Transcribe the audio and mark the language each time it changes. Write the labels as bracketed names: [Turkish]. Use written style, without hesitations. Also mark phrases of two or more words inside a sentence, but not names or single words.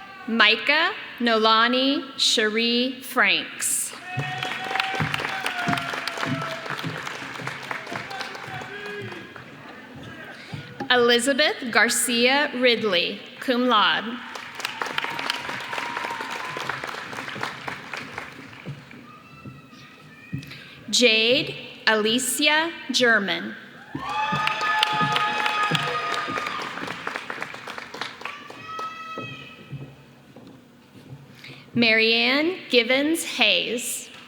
[English] Micah Nolani Cherie Franks. Elizabeth Garcia Ridley, [Latin] cum laude. [English] Jade Alicia German. Marianne Givens Hayes.